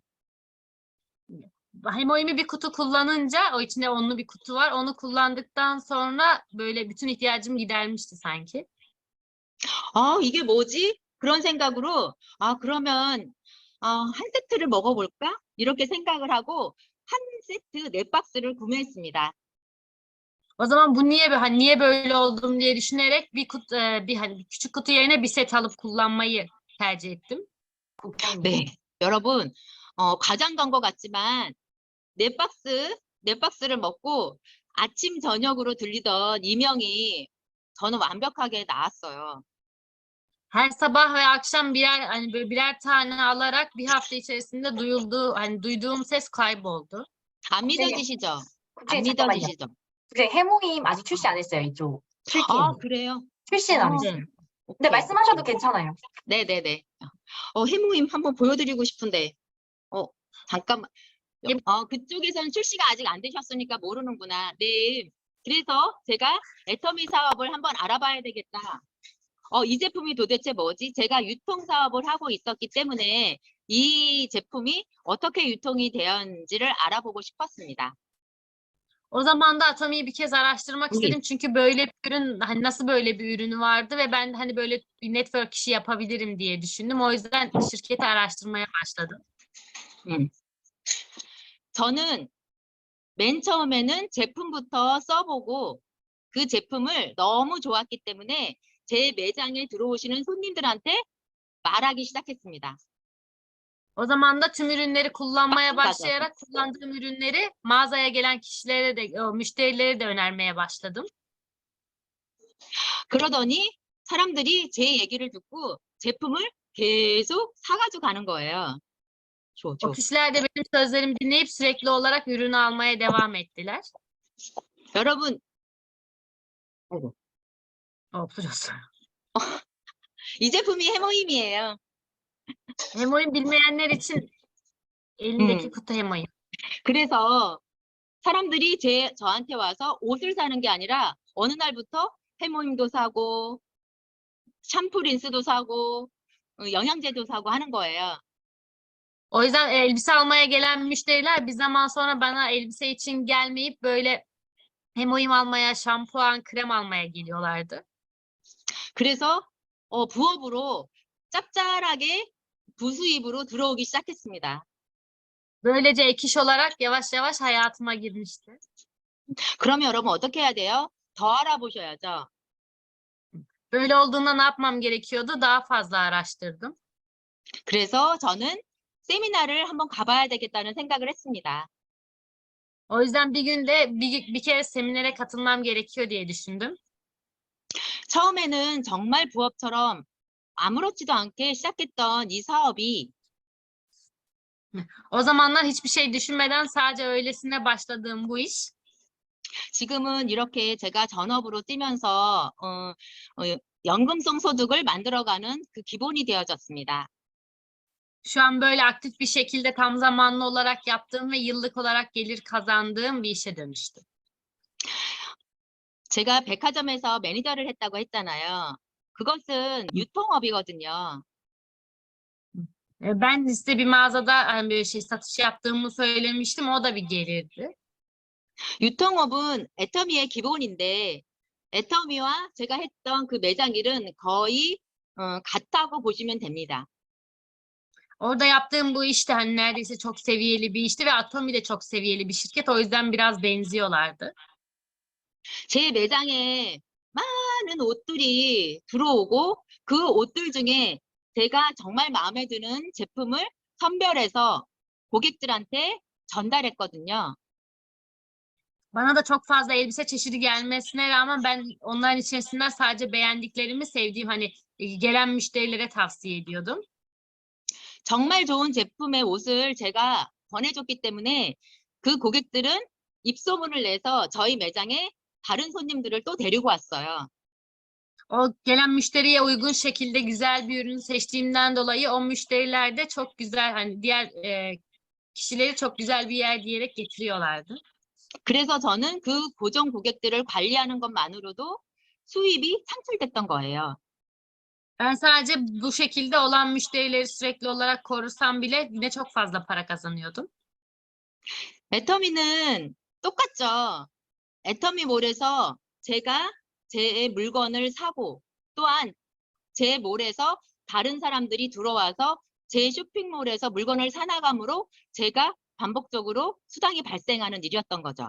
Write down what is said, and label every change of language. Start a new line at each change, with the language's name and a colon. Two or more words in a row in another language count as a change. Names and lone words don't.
Turkish: Hemoimi bir kutu kullanınca, o içinde onlu bir kutu var. Onu kullandıktan sonra böyle bütün ihtiyacım gidermişti sanki.
Korean: 이게 뭐지? 그런 생각으로 그러면 한 세트를 먹어볼까? 이렇게 생각을 하고 한 세트 4박스를 구매했습니다.
Turkish: O zaman bu niye böyle oldum diye düşünerek bir küçük kutu yerine bir set alıp kullanmayı tercih ettim.
Korean: 네, 여러분 과장 간것 같지만 4박스를 먹고 아침 저녁으로 들리던 이명이 저는 완벽하게 나았어요.
Turkish: Her sabah ve akşam birer tane alarak bir hafta içerisinde duyduğum ses kayboldu.
Korean: 안 믿어지시죠? 안 국장님 잠깐만요. 믿어지시죠? 국장님 해모임 아직 출시 안 했어요. 이쪽 출기는 그래요? 출시는 안 했어요. 네. 근데 오케이. 말씀하셔도 괜찮아요. 네네네. 해모임 한번 보여드리고 싶은데, 잠깐만. 예. 그쪽에서는 출시가 아직 안 되셨으니까 모르는구나. 네. 그래서 제가 애터미 사업을 한번 알아봐야 되겠다. 이 제품이 도대체 뭐지? 제가 유통 사업을 hago 있었기 때문에 이 제품이 어떻게 유통이 되었는지를 알아보고 싶었습니다.
Turkish: O zaman da Atomi'yi bir kez araştırmak Bugün. istedim. Çünkü böyle bir ürün, hani nasıl böyle bir ürünü vardı ve ben hani böyle bir network işi yapabilirim diye düşündüm. O yüzden şirketi araştırmaya başladım.
Korean: 저는 맨 처음에는 제품부터 써보고 그 제품을 너무 좋았기 때문에 제 매장에 들어오시는 손님들한테 말하기 시작했습니다.
Turkish: O zaman da tüm ürünleri kullanmaya Bakın başlayarak kullandığım ürünleri mağazaya gelen müşterilere de önermeye başladım.
Korean: 그러더니 사람들이 제 얘기를 듣고 제품을 계속 사가지고 가는 거예요.
Turkish: O kişiler de benim sözlerimi dinleyip sürekli olarak ürünü almaya devam ettiler.
Korean: 여러분,
Turkish: Oturuyorsun.
Korean: 이 제품이 해모임이에요.
Turkish: Hemoin bilmeyenler için elindeki kutu hemoin.
Korean: 그래서 사람들이 저한테 와서 옷을 사는 게 아니라 어느 날부터 해모임도 사고 샴푸 린스도 사고 영양제도 사고 하는 거예요.
Turkish: O yüzden elbise almaya gelen müşteriler bir zaman sonra bana elbise için gelmeyip böyle hem oyum almaya, şampuan, krem almaya geliyorlardı.
Korean: 그래서 부업으로 짭짤하게 부수입으로 들어오기 시작했습니다.
Turkish: Böylece ek iş olarak yavaş yavaş hayatıma girmişti.
Korean: 그러면 여러분 어떻게 해야 돼요? 더 알아보셔야죠.
Turkish: Böyle olduğunda ne yapmam gerekiyordu? Daha fazla araştırdım.
Korean: 그래서 저는 세미나를 한번 가봐야 되겠다는 생각을 했습니다.
Turkish: O yüzden bir günde bir kere seminere katılmam gerekiyor diye düşündüm.
Korean: 처음에는 정말 부업처럼 아무렇지도 않게 시작했던 이 사업이
Turkish: O zamanlar hiçbir şey düşünmeden sadece öylesine başladığım bu iş
Korean: 지금은 이렇게 제가 전업으로 뛰면서 연금성 소득을 만들어가는 그 기본이 되어졌습니다.
Turkish: şu an böyle aktif bir şekilde tam zamanlı olarak yaptığım ve yıllık olarak gelir kazandığım bir işe dönüştü.
Korean: 제가 백화점에서 매니저를 했다고 했잖아요. 그것은 유통업이거든요.
Turkish: Ben işte bir mağazada hani böyle satış yaptığımı söylemiştim. O da bir gelirdi.
Korean: 유통업은 애터미의 기본인데 애터미와 제가 했던 그 매장 일은 거의 같다고 보시면 됩니다.
Turkish: Orada yaptığım bu işte hani neredeyse çok seviyeli bir işti ve Atomi de çok seviyeli bir şirket. O yüzden biraz benziyorlardı.
Korean: 제 매장에 많은 옷들이 들어오고 그 옷들 중에 제가 정말 마음에 드는 제품을 선별해서 고객들한테 전달했거든요.
Turkish: Bana da çok fazla elbise çeşidi gelmesine rağmen ben onların içerisinden sadece beğendiklerimi sevdiğim hani gelen müşterilere tavsiye ediyordum.
Korean: 정말 좋은 제품의 옷을 제가 권해줬기 때문에 그 고객들은 입소문을 내서 저희 매장에 다른 손님들을 또 데리고 왔어요.
Turkish: O gelen müşteriye uygun şekilde güzel bir ürün seçtiğimden dolayı o müşteriler de çok güzel hani diğer kişileri çok güzel bir yer diyerek getiriyorlardı.
Korean: 그래서 저는 그 고정 고객들을 관리하는 것만으로도 수입이 창출됐던 거예요.
Turkish: Ben sadece bu şekilde olan müşterileri sürekli olarak korusam bile yine çok fazla para kazanıyordum.
Korean: 애터미는 똑같죠. 애터미몰에서 제가 제 물건을 사고 또한 제 몰에서 다른 saram들이 들어와서 제 쇼핑몰에서 물건을 사나감으로 제가 반복적으로 수당이 발생하는 일이었던 거죠.